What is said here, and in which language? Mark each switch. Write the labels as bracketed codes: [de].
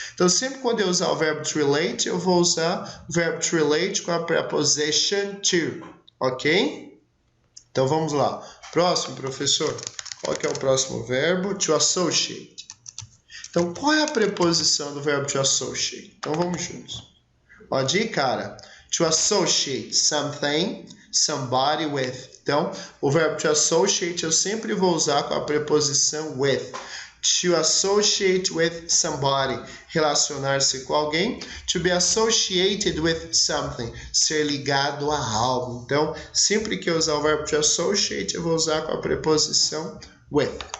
[pt] Então, sempre quando eu usar o verbo to relate, eu vou usar o verbo to relate com a preposition to, ok? Então, vamos lá. Próximo, professor. Qual que é o próximo verbo? To associate. Então, qual é a preposição do verbo to associate? Então, vamos juntos. Ó, de cara. [en] To associate something, somebody with. [pt] Então, o verbo to associate eu sempre vou usar com a preposição with. [en] To associate with somebody, [pt] relacionar-se com alguém. [en] To be associated with something, [pt] ser ligado a algo. Então, sempre que eu usar o verbo to associate, eu vou usar com a preposição with.